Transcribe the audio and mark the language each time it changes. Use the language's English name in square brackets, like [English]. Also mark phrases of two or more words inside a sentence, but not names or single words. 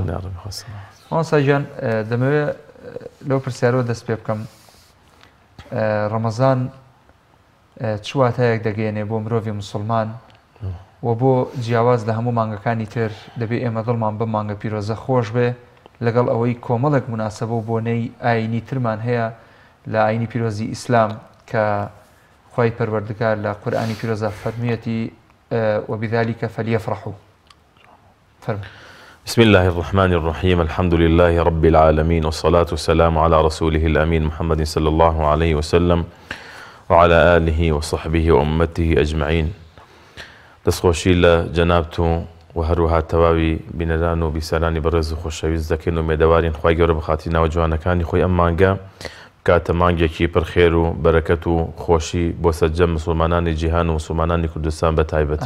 [Central Kurdish] مامۆستا گیان، دەمەوێت لەو پرسیارەوە دەست پێ بکەم، ڕەمەزان چ واتایەک دەگەیەنێ بۆ مرۆڤی موسڵمان و بۆ جیاواز لە هەموو مانگەکانی تر دەبێت ئێمە دڵمان بە مانگە پیرۆزە خۆش بێ، لەگەڵ ئەوەی کۆمەڵێک مناسبە و بۆنەی ئاینی ترمان هەیە لە ئاینی پیرۆزی ئیسلام کە خوای پەروەردگار لە قورئانی پیرۆزە فەرمیەتی [Arabic] وبذلك فليفرحوا. بسم الله الرحمن الرحيم. الحمد لله رب العالمين والصلاة والسلام على رسوله الأمين محمد صلى الله عليه وسلم وعلى آله وصحبه وأمته أجمعين. [Central Kurdish] دەستخۆشی لە جەنابت و هەروەها تەواوی بینەران و بیسەرانی بەڕێز و خۆشەویست دەکەین و مێدەوارین خوای گەورە بەخاتی ناوە جوانەکانی خۆی ئەم مانگە کاتە مانگێکی پڕ خێر و بەرەکەت و خۆشی بۆ سەرجەم مسلمانانی جیهان و مسلمانانی کوردستان بە تایبەتی.